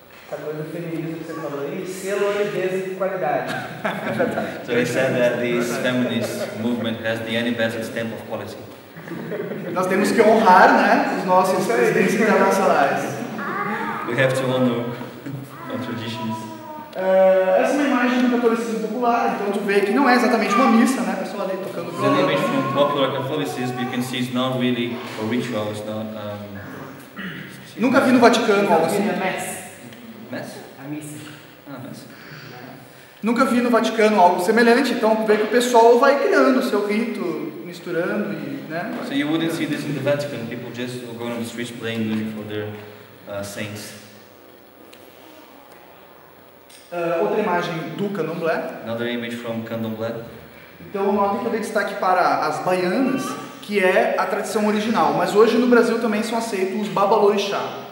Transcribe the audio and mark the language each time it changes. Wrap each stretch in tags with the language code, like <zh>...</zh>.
<pt>Essa coisa do feminismo que você falou aí, selo, olidez e qualidade.</pt> <en>So he said that this feminist movement has the Annie-Besant stamp of quality.</en> <pt>Nós temos que honrar, né, os nossos presidentes internacionais.</pt> <en>We have to honor our traditions.</en> <pt>Essa é uma imagem do catolicismo popular, então tu vê que não é exatamente uma missa, né, a pessoa ali tocando</pt> <en>It's an image</en> <pt>violão.</pt> <en>from popular Catholicism. You can see it's not really a ritual. It's not.</en> <pt>Nunca vi no Vaticano algo assim.</pt> <en>Mass?</en> <pt>A missa.</pt> <en>Ah, mass.</en> <pt>Nunca vi no Vaticano algo semelhante, então tu vê que o pessoal vai criando o seu rito, misturando e, né.</pt> <en>So you wouldn't see this in the Vatican. People just going on the streets playing music for their saints.</en> <pt>Outra imagem do candomblé.</pt> <en>Another image from Candomblé.</en> <pt>Então notem que eu dei destaque para as baianas, que é a tradição original, mas hoje no Brasil também são aceitos os babalorixá.</pt>